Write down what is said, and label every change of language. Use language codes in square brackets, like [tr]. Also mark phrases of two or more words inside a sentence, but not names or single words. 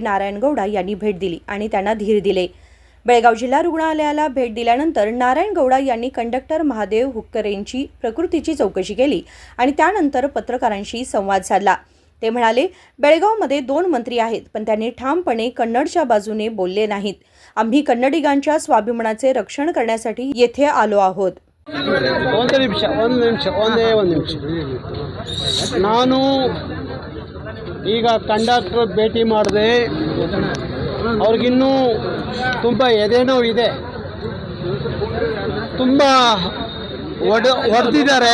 [mr] नारायणगौडा यांनी भेट दिली आणि त्यांना धीर दिले। बेळगाव जिल्हा रुग्णालयाला भेट दिल्यानंतर नारायणगौडा यांनी कंडक्टर महादेव हुक्केरींची प्रकृतीची चौकशी केली आणि त्यानंतर पत्रकारांशी संवाद साधला। ते म्हणाले, बेळगावमध्ये 2 मंत्री आहेत, पण त्यांनी ठामपणे कन्नडच्या बाजूने बोलले नाहीत। आम्ही कन्नडिगांच्या स्वाभिमानाचे रक्षण करण्यासाठी येथे आलो आहोत। [kn] ಒಂದು ನಿಮಿಷ ನಾನು ಈಗ ಕಂಡಕ್ಟರ್ ಭೇಟಿ ಮಾಡಿದೆ। ಅವ್ರಿಗಿನ್ನೂ ತುಂಬ ಎದೆನೋವು ಇದೆ, ತುಂಬ ಹೊಡೆದಿದ್ದಾರೆ।